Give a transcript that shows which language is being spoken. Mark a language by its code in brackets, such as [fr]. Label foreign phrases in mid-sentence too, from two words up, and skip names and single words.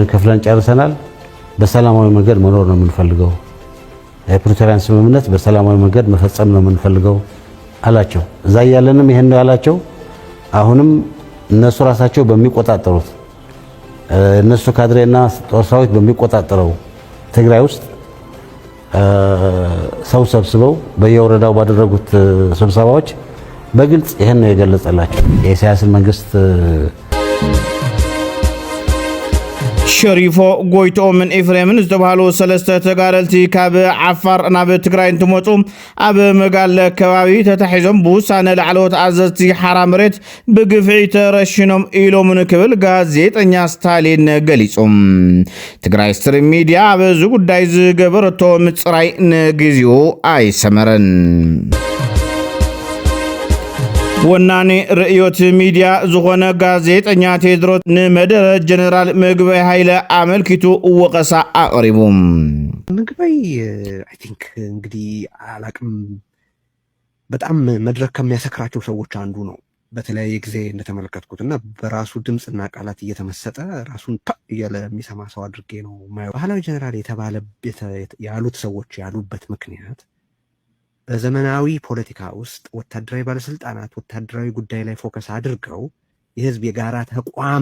[am] ከፍለን ጨርሰናል። በሰላማዊ መንገድ መኖር ነው የምንፈልገው። የፕሪቶሪያን ስምምነት በሰላማዊ መንገድ መፈጸም ነው የምንፈልገው አላቸው። እዛ ያለንም ይሄን ነው ያላቸው። አሁንም እነሱ ራሳቸው በሚቆጣጠሩት እነሱ ካድሬና ጦር ሰራዊት በሚቆጣጠረው ትግራይ ውስጥ ሰው ሰብስበው በየወረዳው ባደረጉት ስብሰባዎች በግልጽ ይሄን ነው የገለጸላቸው። የኢሳያስን መንግስት [ti] ሸሪፎ ጎይቶ ምን ኤፍሬምን ዝተባሃሉ ሰለስተ ተጋደልቲ ካብ ዓፋር ናብ ትግራይ እንትመጹ ኣብ መጋለ ከባቢ ተታሒዞም ብውሳነ ላዕለዎት ኣዘዝቲ ሓራ መሬት ብግፍዒ ተረሽኖም ኢሎም ንክብል ጋዜጠኛ ስታሊን ገሊጾም ትግራይ ስትሪም ሚዲያ ኣብ እዚ ጉዳይ ዝገበረቶ ምጽራይ ንግዚኡ ኣይሰመረን። ወናኔ ርእዮት ሚዲያ ዝኾነ ጋዜጠኛ ቴድሮስ ንመደረ ጀነራል ምግበይ ኃይለ አመልክቱ ወቀሳ አቅሪቡ [am] ምግበይ [en] I think [am] እንግዲህ አላቅም በጣም መድረክ ከሚያሰክራቸው ሰዎች አንዱ ነው። በተለያየ ጊዜ እንደተመለከትኩትና በራሱ ድምፅና ቃላት እየተመሰጠ ራሱን እያለ የሚሰማ ሰው አድርጌ ነው ማየው። ባህላዊ ጀነራል ያሉት ሰዎች ያሉበት ምክንያት በዘመናዊ ፖለቲካ ውስጥ ወታደራዊ ባለስልጣናት ወታደራዊ ጉዳይ ላይ ፎከስ አድርገው የህዝብ የጋራ ተቋም